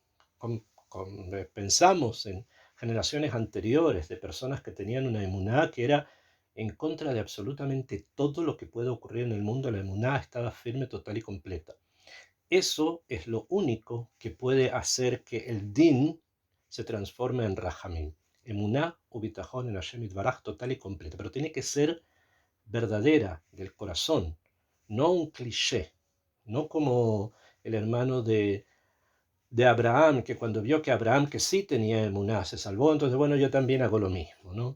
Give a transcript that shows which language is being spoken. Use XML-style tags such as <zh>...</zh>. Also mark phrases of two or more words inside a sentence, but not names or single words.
<es>Pensamos en generaciones anteriores de personas que tenían una emuná que era en contra de absolutamente todo lo que puede ocurrir en el mundo. La emuná estaba firme, total y completa. Eso es lo único que puede hacer que el din se transforme en rahamim.</es> <he>אמונה ובטחון en השם יתברך</he> <es>total y completa. Pero tiene que ser verdadera, del corazón, no un cliché, no como el hermano de Abraham, que cuando vio que Abraham, que sí tenía emuná, se salvó, entonces bueno, yo también hago lo mismo, ¿no?</es>